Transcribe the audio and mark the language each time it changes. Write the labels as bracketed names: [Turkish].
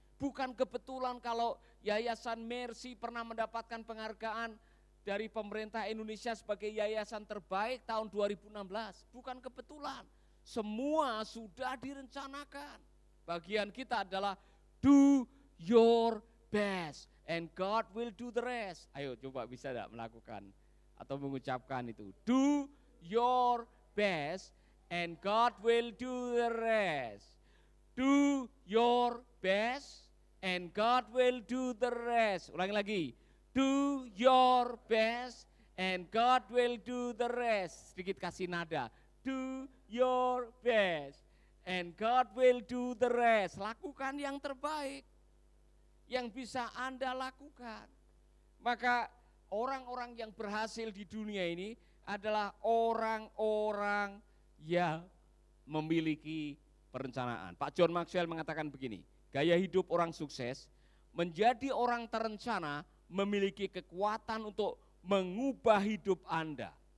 [Indonesian] Bukan kebetulan kalau Yayasan Mercy pernah mendapatkan penghargaan dari pemerintah Indonesia sebagai yayasan terbaik tahun 2016. Bukan kebetulan, semua sudah direncanakan. Bagian kita adalah [English] do your best and God will do the rest. [Indonesian] Ayo coba bisa tidak melakukan atau mengucapkan itu. [English] Do your best and God will do the rest. Do your best and God will do the rest. [Indonesian] Ulangi lagi. [English] Do your best and God will do the rest. [Indonesian] Sedikit kasih nada. [English] Do your best and God will do the rest. [Indonesian] Lakukan yang terbaik yang bisa Anda lakukan. Maka orang-orang yang berhasil di dunia ini adalah orang-orang yang memiliki perencanaan. Pak John Maxwell mengatakan begini, gaya hidup orang sukses menjadi orang terencana memiliki kekuatan untuk mengubah hidup Anda.